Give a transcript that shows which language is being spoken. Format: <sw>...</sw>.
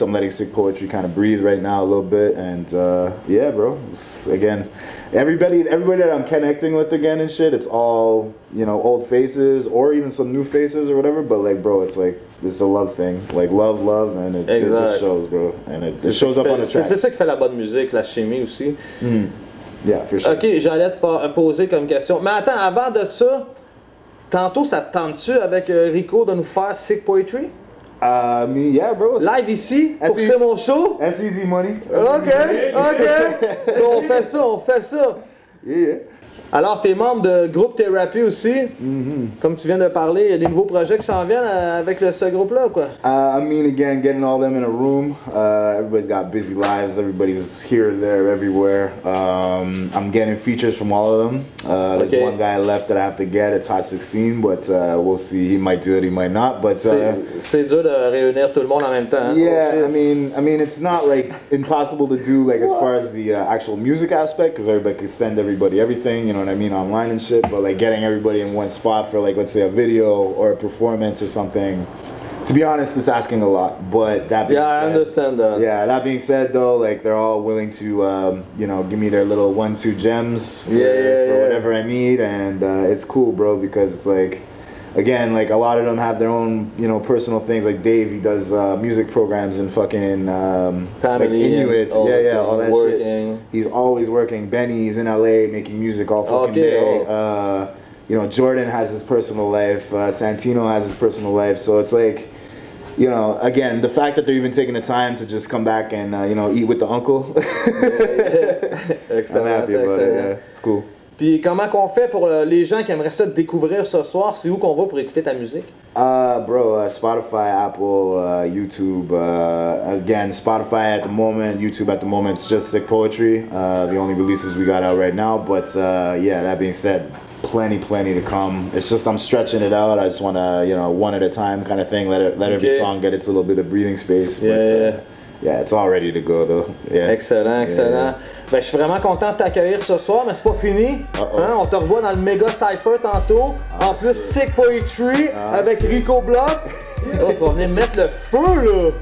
<en>I'm letting Sick Poetry kind of breathe right now a little bit, and yeah, bro. Again, everybody that I'm connecting with again and shit, it's all, you know, old faces or even some new faces or whatever. But like, bro, it's like it's a love thing, like love, and it just shows, bro, and it shows up on the track.</en> <fr>C'est ça qui fait la bonne musique, la chimie aussi.</fr> <en>Yeah, for sure.</en> <fr>Ok, j'allais te poser comme question. Mais attends, avant de ça. Tantôt, ça te tente-tu avec Rico de nous faire Sick Poetry?</fr> <en>I mean, yeah, bro.</en> <fr>Live ici, pour que c'est mon show?</fr> <en>That's easy money.</en> <fr>Ok. So, on fait ça.</fr> <en>Yeah.</en> <fr>Alors, t'es membre de Groupe Therapy aussi. Comme tu viens de parler, il y a des nouveaux projets qui s'en viennent avec ce groupe-là, quoi.</fr> <en>I mean, again, getting all them in a room. Everybody's got busy lives. Everybody's here, there, everywhere. I'm getting features from all of them. There's one guy left that I have to get. It's Hot 16, but we'll see. He might do it, he might not. But</en> <fr>c'est dur de réunir tout le monde en même temps.</fr> <en>Yeah, I mean, it's not like impossible to do, like as far as the actual music aspect, because everybody can send everybody everything. You know what I mean, online and shit, but like getting everybody in one spot for like, let's say a video or a performance or something, to be honest, it's asking a lot. But that being said, I understand that. Yeah, that being said though, like they're all willing to, you know, give me their little 1-2 gems for whatever I need, and it's cool, bro, because it's like, again, like a lot of them have their own, you know, personal things. Like Dave, he does music programs and fucking like Inuit, all that shit. He's always working. Benny's in LA making music all fucking day. You know, Jordan has his personal life. Santino has his personal life. So it's like, you know, again, the fact that they're even taking the time to just come back and you know, eat with the uncle. I'm happy about it. Yeah, it's cool.</en> <fr>Puis comment qu'on fait pour les gens qui aimeraient ça te découvrir ce soir? C'est où qu'on va pour écouter ta musique?</fr> <en>Bro, Spotify, Apple, YouTube. Again, Spotify at the moment, YouTube at the moment, it's just Sick Poetry. The only releases we got out right now. But yeah, that being said, plenty to come. It's just I'm stretching it out. I just want to, you know, one at a time kind of thing. Let every song get its little bit of breathing space. But yeah, it's all ready to go though. Yeah. Excellent, excellent. Yeah.</en> <fr>Ben, je suis vraiment content de t'accueillir ce soir, mais c'est pas fini. Hein? On te revoit dans le méga cypher tantôt. En plus, Sick Poetry avec Rico Blocks. Oh, tu vas venir mettre le feu là.</fr>